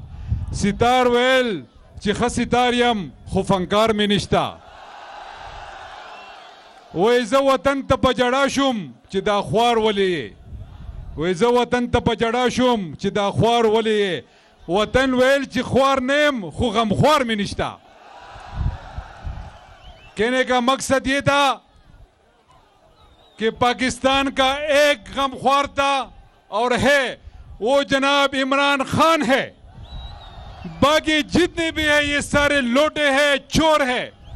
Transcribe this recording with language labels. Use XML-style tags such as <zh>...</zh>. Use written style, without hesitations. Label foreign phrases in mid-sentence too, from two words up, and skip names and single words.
<ps>ستار ویل چې ښه ستار یم خو فنکار مې نشته. وی زه وطن ته په جړا شوم چې دا خوار ولې یې. وی زه وطن ته په جړا شوم چې دا خوار ولې یې. وطن ویل چې خوار نه یم خو غمخوار مې نشته.</ps> <ur>کہنے کا مقصد یہ تھا کہ پاکستان کا ایک غمخوار تھا اور ہے وہ جناب عمران خان ہے. باقی جتنے بھی ہیں یہ سارے لوٹے ہیں، چور ہیں.</ur>